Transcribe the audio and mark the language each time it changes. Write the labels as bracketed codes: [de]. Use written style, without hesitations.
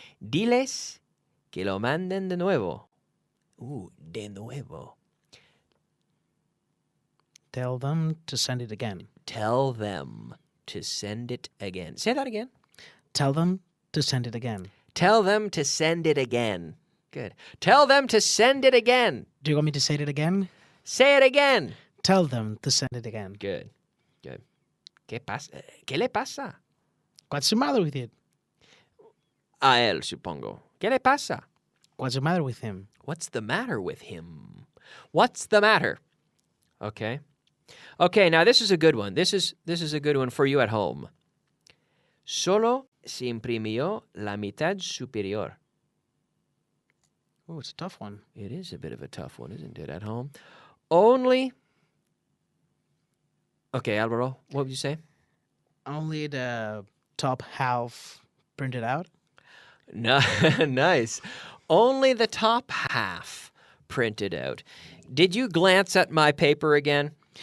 [es] Diles que lo manden de nuevo. De nuevo. [en] Tell them to send it again. Tell them to send it again. Say that again. Tell them to send it again. Tell them to send it again. Good. Tell them to send it again. Do you want me to say it again? Say it again. Tell them to send it again. Good. Good. [es] ¿Qué pasa? ¿Qué le pasa? [en] What's the matter with it? [es] a él, supongo. ¿Qué le pasa? [en] What's the matter with him? What's the matter with him? What's the matter? Okay. Okay, now this is a good one. This is a good one for you at home. [es] Solo se imprimió la mitad superior. [en] Oh, it's a tough one. It is a bit of a tough one, isn't it, at home? Only... Okay, Alvaro, what would you say? Only the top half printed out. No, nice. Only the top half printed out. Did you glance at my paper again?